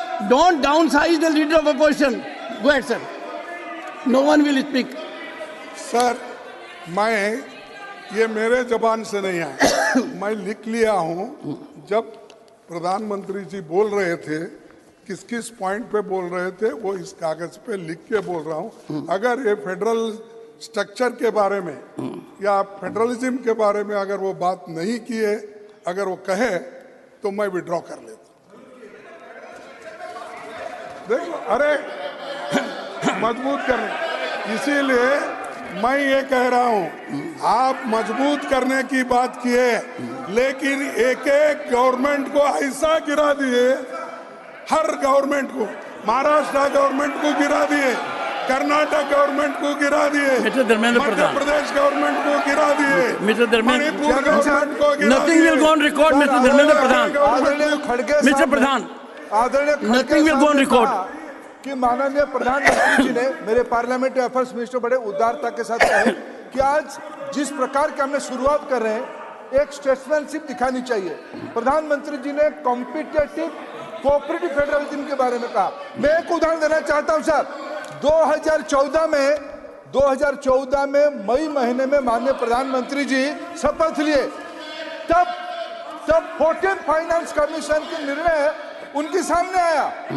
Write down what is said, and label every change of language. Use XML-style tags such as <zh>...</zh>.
<en>Don't downsize the leader of opposition. Go ahead, sir. No one will speak.</en> <hi>Sir, मैं ये मेरे जबान से नहीं आया, मैं लिख लिया हूँ। जब प्रधानमंत्री जी बोल रहे थे, किस किस पॉइंट पे बोल रहे थे, वो इस कागज पे लिख के बोल रहा हूँ। अगर ये फेडरल स्ट्रक्चर के बारे में या फेडरलिज्म के बारे में अगर वो बात नहीं किए, अगर वो कहे तो मैं विड्रॉ कर लेता। देखो, अरे मजबूत करने, इसीलिए मैं ये कह रहा हूँ, आप मजबूत करने की बात किए, लेकिन एक एक गवर्नमेंट को ऐसा गिरा दिए, हर गवर्नमेंट को, महाराष्ट्र गवर्नमेंट को गिरा दिए, कर्नाटक गवर्नमेंट को गिरा दिए, मध्य प्रदेश गवर्नमेंट को गिरा दिए, मणिपुर गवर्नमेंट को गिरा दिए।</hi> <en>Nothing will go on record, Mr. Dharmendra Pradhan. Mr. Pradhan, nothing will go on record.</en> <hi>कि माननीय प्रधानमंत्री जी ने मेरे पार्लियामेंट्री अफेयर्स मिनिस्टर बड़े उदारता के साथ कहे कि आज जिस प्रकार के हमने शुरुआत कर रहे हैं, एक स्टेट्समैनशिप दिखानी चाहिए। प्रधानमंत्री जी ने कॉम्पिटिटिव कोऑपरेटिव फेडरलिज्म के बारे में कहा। मैं एक उदाहरण देना चाहता हूं सर। 2014 में मई महीने में माननीय प्रधानमंत्री जी शपथ लिए, तब 14th फाइनेंस कमीशन के निर्णय उनके सामने आया।</hi>